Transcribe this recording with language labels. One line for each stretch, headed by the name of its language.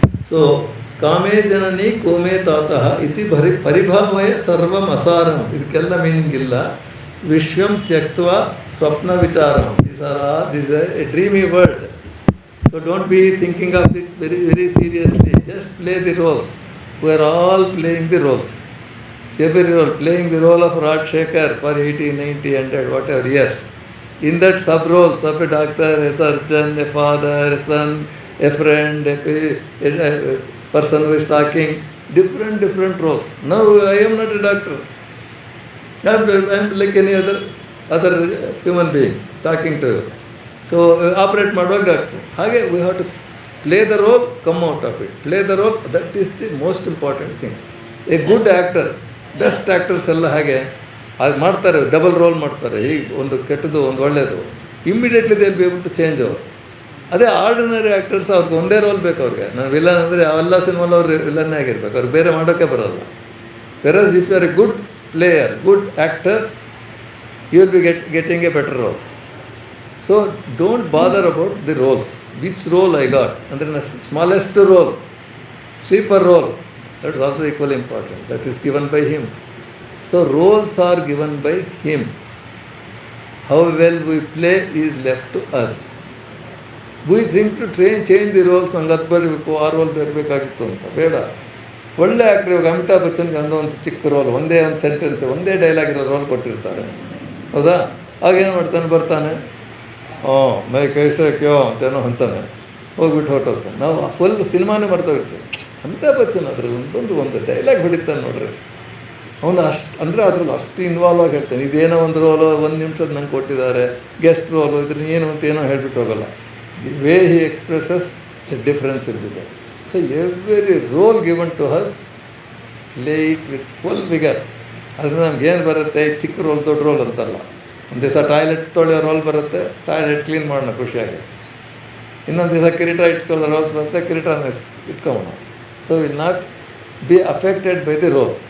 Sanskrit: So ಕಾಮೇ ಜನನಿ ಕೋಮೇ ತಾತಃ ಇತಿ ಪರಿಭಾವಯ ಸರ್ವಂ ಅಸಾರಂ,
Kannada: ಇದಕ್ಕೆಲ್ಲ ಮೀನಿಂಗ್ ಇಲ್ಲ.
Sanskrit: ವಿಶ್ವಂ ತ್ಯಕ್ತ್ವ ಸ್ವಪ್ನ ವಿಚಾರಂ,
English: This a dreamy world. So don't be thinking of it very very seriously, just play the roles. We are all playing the roles. Every role, playing the role of Rajshekhar for 80, 90, 100, whatever years. In that sub-roles of a doctor, a surgeon, a father, a son, a friend, a person who is talking, different roles. Now I am not a doctor. I am like any other human being talking to you. So operate
Kannada: ಮಾಡುವಾಗ doctor. ಹಾಗೆ
English: we have to play the role, come out of it. Play the role, that is the most important thing. A good actor,
Kannada: best actors ಎಲ್ಲ ಹಾಗೆ ಅದು ಮಾಡ್ತಾರೆ, double role ಮಾಡ್ತಾರೆ. ಈಗ ಒಂದು ಕೆಟ್ಟದ್ದು ಒಂದು ಒಳ್ಳೆಯದು,
English: immediately they will be able to change
Kannada: ಅವರು. ಅದೇ ಆರ್ಡಿನರಿ ಆ್ಯಕ್ಟರ್ಸ್ ಅವ್ರಿಗೆ ಒಂದೇ ರೋಲ್ ಬೇಕು ಅವ್ರಿಗೆ. ನಾನು ವಿಲನ್ ಅಂದರೆ ಎಲ್ಲ ಸಿನಿಮಾಲ್ ಅವ್ರು ವಿಲನ್ನೇ ಆಗಿರ್ಬೇಕು, ಅವ್ರಿಗೆ ಬೇರೆ ಮಾಡೋಕ್ಕೆ ಬರೋಲ್ಲ.
English: Versus if you are a good player, good actor, you will be getting a better role. So don't bother about the roles, which role I got ಅಂದರೆ smallest role, sweeper role, that is also equally important. That is given by him. So roles are given by him. How well we play is left to us. We think to change the roles.
Kannada: ನಂಗೆ ಅದು ಬರಬೇಕು, ಆ roll ಬರಬೇಕಾಗಿತ್ತು ಅಂತ ಬೇಡ. ಒಳ್ಳೆ actor, ಇವಾಗ ಅಮಿತಾಬ್ ಬಚ್ಚನ್ಗೆ ಅಂದೋ ಒಂದು ಚಿಕ್ಕ ರೋಲ್, ಒಂದೇ ಒಂದು ಸೆಂಟೆನ್ಸ್, ಒಂದೇ ಡೈಲಾಗ್ ಇರೋ ರೋಲ್ ಕೊಟ್ಟಿರ್ತಾರೆ, ಹೌದಾ? ಆಗೇನು ಮಾಡ್ತಾನೆ, ಬರ್ತಾನೆ,
Hindi: ಮೈ ಕೈಸೆ ಕ್ಯೋ
Kannada: ಅಂತೇನೋ ಅಂತಾನೆ, ಹೋಗ್ಬಿಟ್ಟು ಹೊರಟೋಗ್ತಾನೆ. ನಾವು ಫುಲ್ ಸಿನಿಮಾನೇ ಮರ್ತೋಗಿರ್ತೀವಿ. ಅಮಿತಾಬ್ ಬಚ್ಚನ್ ಅದರಲ್ಲಿ ಒಂದು ಡೈಲಾಗ್ ಹೊಡಿತಾನೆ ನೋಡ್ರಿ, ಅವನು ಅಂದರೆ ಅದ್ರಲ್ಲಿ ಅಷ್ಟು ಇನ್ವಾಲ್ವ್ ಆಗಿ ಹೇಳ್ತಾನೆ. ಇದೇನೋ ಒಂದು ರೋಲು 1 ನಿಮಿಷದ ನಂಗೆ ಕೊಟ್ಟಿದ್ದಾರೆ, ಗೆಸ್ಟ್ ರೋಲು, ಇದ್ರ ಏನು ಅಂತ ಏನೋ ಹೇಳ್ಬಿಟ್ಟು ಹೋಗಲ್ಲ.
English: the way he expresses the difference
Kannada: ಇರ್ತಿದೆ.
English: So every role given to us, play it with full vigour.
Kannada: ಆದರೆ ನಮ್ಗೇನು ಬರುತ್ತೆ, ಚಿಕ್ಕ ರೋಲ್ ದೊಡ್ಡ ರೋಲ್ ಅಂತಲ್ಲ. ಒಂದು ದಿವಸ ಟಾಯ್ಲೆಟ್ ತೊಳೆಯೋ ರೋಲ್ ಬರುತ್ತೆ, ಟಾಯ್ಲೆಟ್ ಕ್ಲೀನ್ ಮಾಡೋಣ ಖುಷಿಯಾಗಿ. ಇನ್ನೊಂದು ದಿವಸ ಕಿರೀಟ ಇಟ್ಕೊಳ್ಳೋ ರೋಲ್ಸ್ ಬರುತ್ತೆ, ಕಿರೀಟನ ಇಟ್ಕೊಳ್ಳೋಣ.
English: So will not be affected by the role.